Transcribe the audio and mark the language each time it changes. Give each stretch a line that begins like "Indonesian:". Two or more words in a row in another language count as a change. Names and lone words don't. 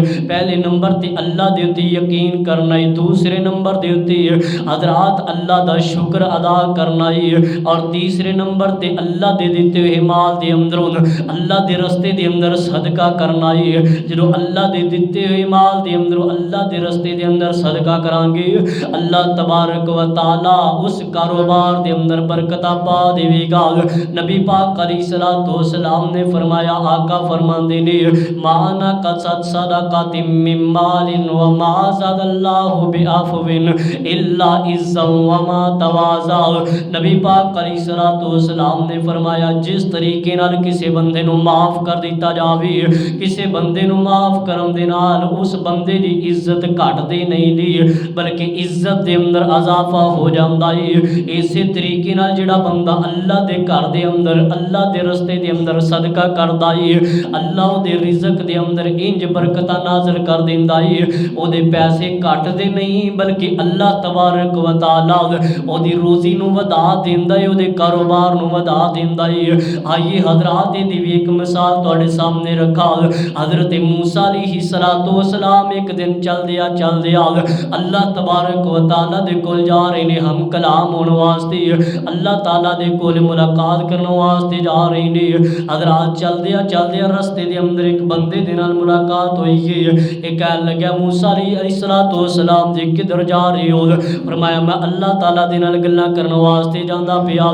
Punjabi: پہلے نمبر تے اللہ دے اتے یقین کرنا ہے، دوسرے نمبر دے اتے حضرات اللہ دا شکر ادا کرنا ہے اور تیسرے نمبر تے اللہ دے دتے ہوئے مال دے اندروں اللہ دے رستے دے اندر صدقہ کرنا ہے. جو اللہ دے دتے ہوئے مال دے اندروں اللہ دے رستے دے اندر صدقہ کرانگے, अल्लाह
Arabic: تبارك وتعالى
Punjabi: اس کاروبار دے اندر برکتاں پا دیوے گا. نبی پاک
Arabic: عليه الصلاة والسلام
Punjabi: نے فرمایا، آقا فرماندے نے
Arabic: ما نقصت صدقة من مال وما زاد الله بعفو إلا عزا وما تواضع.
Punjabi: نبی پاک
Arabic: عليه الصلاة والسلام
Punjabi: نے فرمایا جس طریقے طریقے نال کسی بندے نوں معاف کر دتا جاوے، کسی بندے نوں معاف کرن دے نال اس بندے دی عزت گھٹدی نہیں دی بلکہ عزت دے اندر اضافہ ہو جاندا ہے. اسے طریقے نال جہڑا بندہ اللہ دے گھر دے اندر اللہ دے رستے دے اندر صدقہ کردا ہے، اللہ اہدے رزق دے اندر انج برکتاں نازل کر دیندا ہے، اہدے پیسے گھٹدے نہیں بلکہ اللہ
Arabic: تبارك وتعالى
Punjabi: اہدی روزی نوں ودھا دیندا ہے، اہدے کاروبار نوں ودھا دیندا ہے. آئیے حضرات دی بھی ایک مثال تہاڈے سامنے رکھا. حضرت موسیٰ
Arabic: عليه الصلاة والسلام
Punjabi: ایک دن چلدیاں اللہ
Arabic: تبارك وتعالى
Punjabi: دے کول جا رہے نے، ہم کلام ہونے واسطے اللہ تعالیٰ دے کول ملاقات کرنے واسطے جا رہے نے. حضرات چلدیاں رستے دے اندر ایک بندے دے نال ملاقات ہوئی ہے. ایک کہن لگیا موسیٰ
Arabic: عليه الصلاة والسلام
Punjabi: جی کدھر جا رہے ہو? فرمایا میں اللہ تعالیٰ دے نال گلاں کرنے واسطے جاندا پیا.